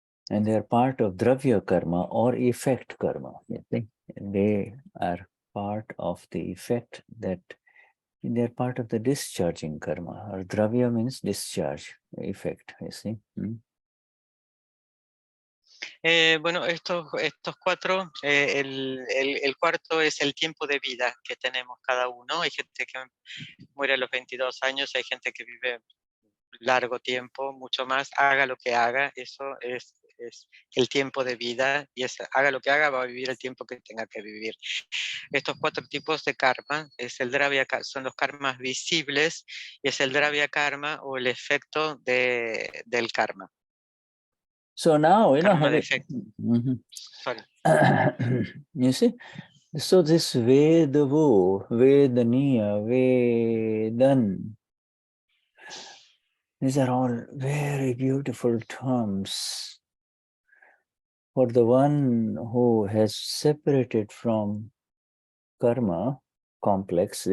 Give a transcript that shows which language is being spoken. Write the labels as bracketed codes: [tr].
[en] And they are part of dravya karma or effect karma. You see? They are part of the effect that they're part of the discharging karma, or dravya means discharge, effect, you see. [es] Bueno, estos cuatro, el cuarto es el tiempo de vida que tenemos cada uno. Hay gente que muere a los 22 años, hay gente que vive largo tiempo, mucho más, haga lo que haga, eso es el tiempo de vida, y haga lo que haga, va a vivir el tiempo que tenga que vivir. Estos cuatro tipos de karma, son los karmas visibles, y es el dravya karma o el efecto del karma. [en] So now, [es] Karma de efecto. [en] Sorry. You see, so this Vedavo, Vedaniya, Vedan, these are all very beautiful terms for the one who has separated from karma complex.